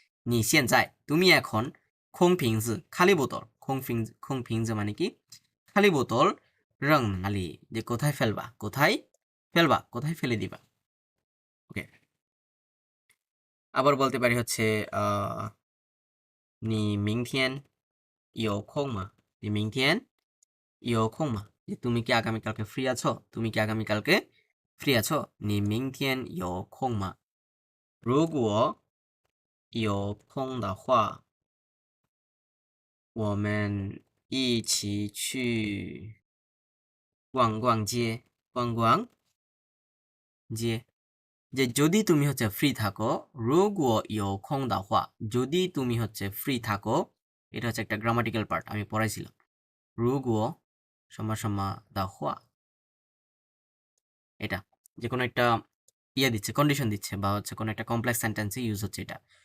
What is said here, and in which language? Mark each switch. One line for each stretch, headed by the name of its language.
Chinese: 你现在,
Bangla: তুমি এখন
Chinese: 空瓶子,
Bangla: খালি বোতল,空瓶子মানে কি খালি বোতল, রং নালি, যে কোথায় ফেলবা, কোথায় ফেলবা, কোথায় ফেলে দিবা। ওকে, আবার বলতে পারি হচ্ছে
Chinese: নি মিংথিয়েন ইয়ো খোংমা,
Bangla: নি মিংথিয়েন ইয়ো খোংমা, যে তুমি কি আগামীকালকে ফ্রি আছো, তুমি কি আগামীকালকে ফ্রি আছো।
Chinese: নি মিংথিয়েন ইয়ো খোংমা, 如果有空的话，我们一起去逛逛街，逛逛街।
Bangla: যে যদি তুমি হচ্ছে ফ্রি থাকো,
Chinese: 如果有空的话,
Bangla: যদি তুমি হচ্ছে ফ্রি থাকো, এটা হচ্ছে একটা গ্রামাটিক্যাল পার্ট, আমি পড়াইছিলাম। 如果সমান সমান দা হওয়া, এটা যে কোনো একটা ইয়ে দিচ্ছে, কন্ডিশন দিচ্ছে বা হচ্ছে কোনো একটা কমপ্লেক্স সেন্টেন্সে ইউজ হচ্ছে এটা।